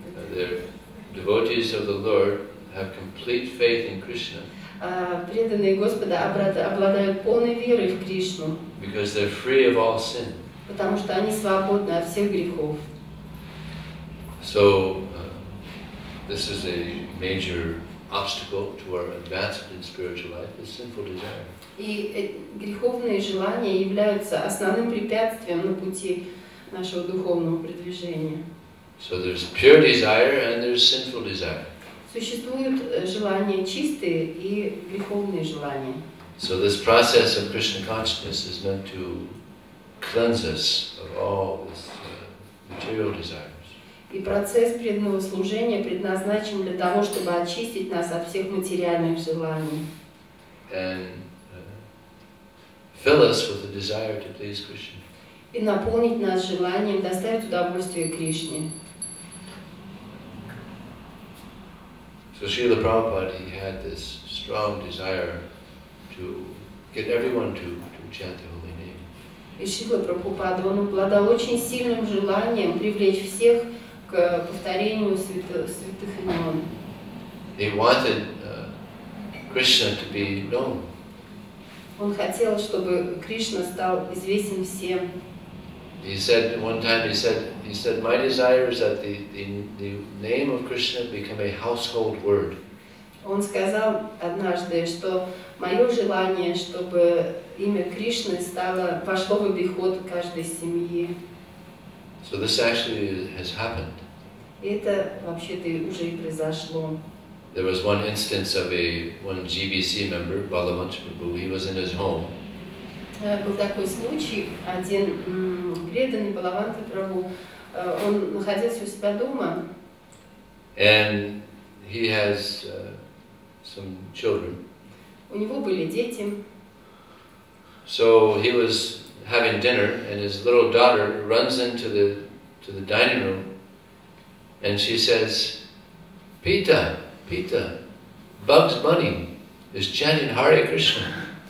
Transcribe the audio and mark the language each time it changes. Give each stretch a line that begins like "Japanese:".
English: The devotees of the Lord have complete faith in Krishna.
Russian: Преданные Господа обладают полной верой в Кришну.
English: Because they're free of all sin.
Russian: Потому что они свободны от всех грехов.
English: So this is a major obstacle to our advancement in spiritual life, is sinful desire.
Russian: И греховные желания являются основным препятствием на пути нашего духовного продвижения.
English: So there's pure desire and there's sinful desire.
Russian: Существуют желания чистые и греховные желания.
English: So this process of Krishna consciousness is meant to cleanse us of all this material desires.
Russian: И процесс преданного служения предназначен для того, чтобы очистить нас от всех материальных желаний.
English: And fill us with the desire to please Krishna.
Russian: И наполнить нас желанием доставить удовольствие Кришне.
English: So Srila Prabhupada, he had this strong desire to get everyone to chant the holy name.
Russian: И Шрила Прабхупада, он обладал очень сильным желанием привлечь всех к повторению святых имен.
English: he wanted Krishna to be known.
Russian: Он хотел, чтобы Кришна стал известен всем.
English: He said one time, he said, my desire is that the name of Krishna become a household word.
Russian: Он сказал однажды, что мое желание, чтобы имя Кришны вошло в обиход каждой семьи.
English: So this actually has happened.
Russian: И это вообще-то уже и произошло.
English: There was one instance of one GBC member, Bhagavatam Prabhu. He was in his home.
Russian: Был такой случай, один преданный Бхагавата Прабху, он находился у себя дома.
English: And he has some children.
Russian: У него были дети.
English: So he was having dinner, and his little daughter runs into the dining room, and she says, Pita, Bugs Bunny is chanting Hare Krishna.